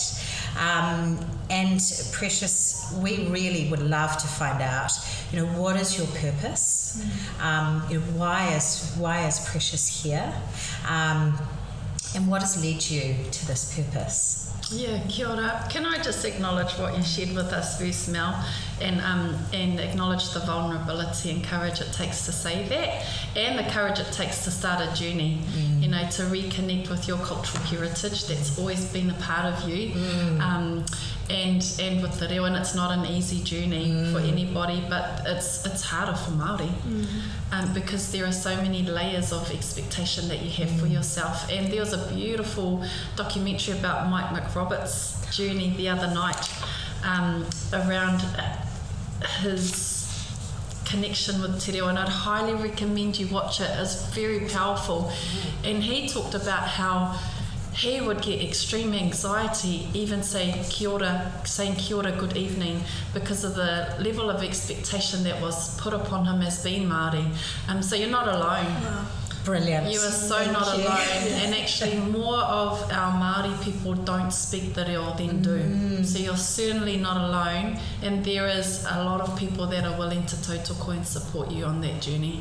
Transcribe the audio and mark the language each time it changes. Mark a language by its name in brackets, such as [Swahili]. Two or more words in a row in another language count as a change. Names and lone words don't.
[English] And Precious, we really would love to find out, what is your purpose? Why is Precious here? And what has led you to this purpose? Yeah, [Māori] kia ora. [English] Can I just acknowledge what you shared with us first, Mel, and acknowledge the vulnerability and courage it takes to say that, and the courage it takes to start a journey, to reconnect with your cultural heritage that's always been a part of you, and with the reo, and it's not an easy journey for anybody, but it's harder for Māori, because there are so many layers of expectation that you have for yourself. And there was a beautiful documentary about Mike McRoberts' journey the other night, around his connection with te reo, and I'd highly recommend you watch it. It's very powerful. And he talked about how he would get extreme anxiety even saying [Māori] kia ora, [English] good evening, because of the level of expectation that was put upon him as being Māori. So you're not alone. Wow. Brilliant. You are so not alone. And actually more of our Māori people don't speak the reo than do. So you're certainly not alone, and there is a lot of people that are willing to tautoko and support you on that journey.